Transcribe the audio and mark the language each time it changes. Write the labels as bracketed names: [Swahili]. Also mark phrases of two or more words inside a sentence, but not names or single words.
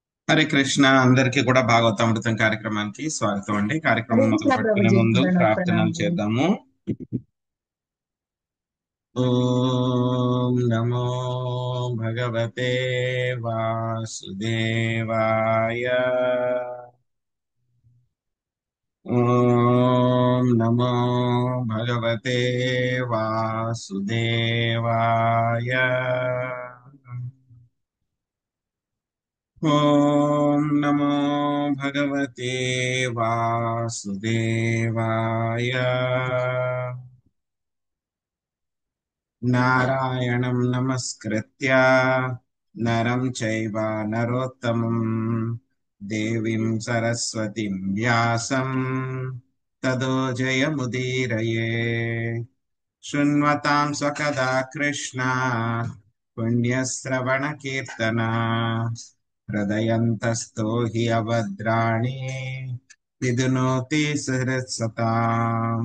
[Telugu] హరే కృష్ణ. అందరికీ కూడా భాగవతామృతం కార్యక్రమానికి స్వాగతం అండి. హరే కార్యక్రమం మొదలు కృష్ణ పెట్టుకునే ప్రభుజీ, ముందు ప్రార్థనలు ప్రణామం. [Sanskrit] చేద్దాము. ఓం నమో భగవతే వాసుదేవాయ. ఓం నమో భగవతే వాసుదేవాయ. ఓం నమో భగవతే వాసుదేవాయ. నారాయణం నమస్కృత్య నరం చైవ నరోత్తమం దేవీం సరస్వతిం వ్యాసం తదో జయముదీరయే. శృణ్వతాం స్వకదా కృష్ణ పుణ్యశ్రవణ కీర్తన హృదయంతస్థో హి అభద్రాణి విధునోతి సహృత్సతాం.